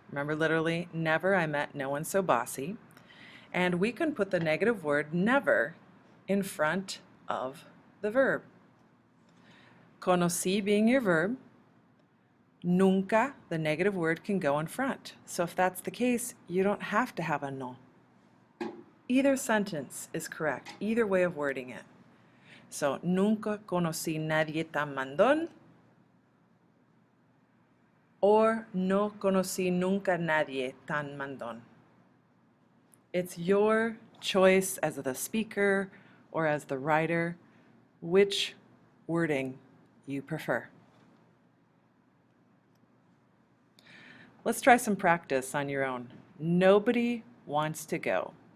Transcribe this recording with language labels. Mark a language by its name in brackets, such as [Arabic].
[English] Remember, literally, never I met no one so bossy. And we can put the negative word never in front of the verb. Conocí being your verb, nunca, the negative word, can go in front. So if that's the case, you don't have to have a no. Either sentence is correct, either way of wording it. [Spanish] So, nunca conocí nadie tan mandón, or no conocí nunca nadie tan mandón. [English] It's your choice as the speaker or as the writer, which wording you prefer. Let's try some practice on your own. Nobody wants to go.